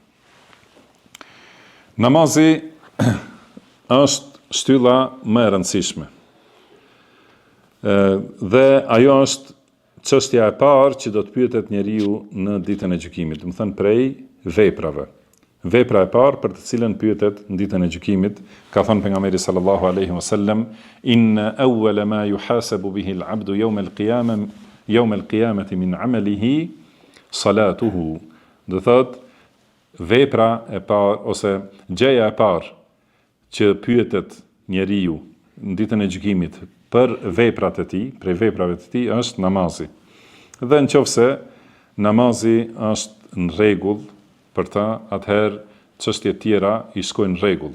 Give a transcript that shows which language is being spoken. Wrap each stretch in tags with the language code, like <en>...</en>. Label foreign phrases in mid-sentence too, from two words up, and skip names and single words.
<sq>Namazi është shtylla më e rëndësishme. Dhe ajo është çështja e parë që do të pyetet njeriu në ditën e gjykimit, do të thënë prej veprave. Vepra e parë për të cilën pyetet në ditën e gjykimit, ka thënë pejgamberi</sq> <ar>صلى الله عليه وسلم, إن أول ما يحاسب به العبد يوم القيامة من عمله صلاته.</ar> <sq>Do thotë vepra e parë ose gjëja e parë që pyetet njeriu në ditën e gjykimit për veprat e tij, prej veprave të tij është namazi. Dhe nëse namazi është në rregull për ta, atëherë çështjet tjera i shkojnë në rregull.</sq>